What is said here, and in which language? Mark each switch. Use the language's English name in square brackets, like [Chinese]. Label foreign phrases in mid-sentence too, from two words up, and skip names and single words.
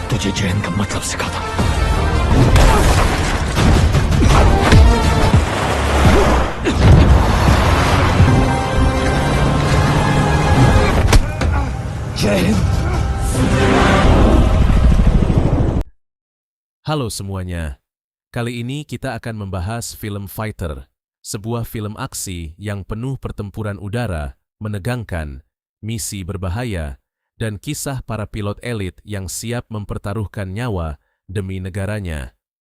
[Hindi] मुझे जय हिंद का मतलब सिखा था। जय हिंद। [Indonesian] Halo semuanya, kali ini kita akan membahas film Fighter, sebuah film aksi yang penuh pertempuran udara, menegangkan, misi berbahaya, dan kisah para pilot elit yang siap mempertaruhkan nyawa demi negaranya.